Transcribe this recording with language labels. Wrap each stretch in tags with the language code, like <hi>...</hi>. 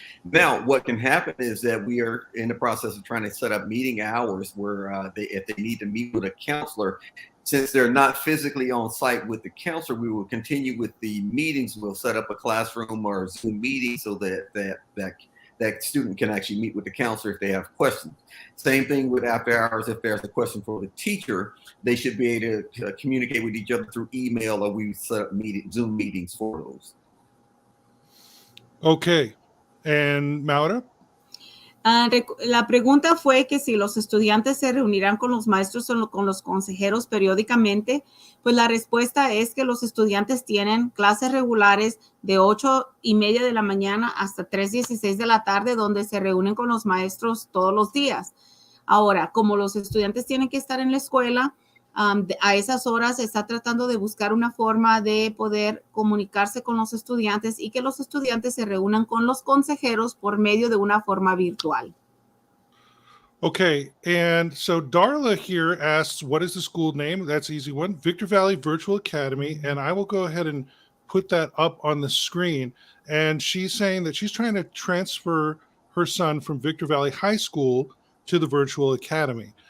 <en>Now, what can happen is that we are in the process of trying to set up meeting hours where if they need to meet with a counselor, since they're not physically on site with the counselor, we will continue with the meetings. We'll set up a classroom or Zoom meeting so that that student can actually meet with the counselor if they have questions. Same thing with after hours. If there's a question for the teacher, they should be able to communicate with each other through email, or we set up Zoom meetings for those. Okay. And Maura?</en> <es>La pregunta fue que si los estudiantes se reunirán con los maestros o con los consejeros periódicamente. Pues la respuesta es que los estudiantes tienen clases regulares de 8:30 de la mañana hasta 3:16 de la tarde, donde se reúnen con los maestros todos los días. Ahora, como los estudiantes tienen que estar en la escuela, a esas horas se está tratando de buscar una forma de poder comunicarse con los estudiantes y que los estudiantes se reúnan con los consejeros por medio de una forma virtual.</es> <en>Okay, and so Darla here asks, what is the school name? That's an easy one, Victor Valley Virtual Academy, and I will go ahead and put that up on the screen. And she's saying that she's trying to transfer her son from Victor Valley High School to the Virtual Academy.</en>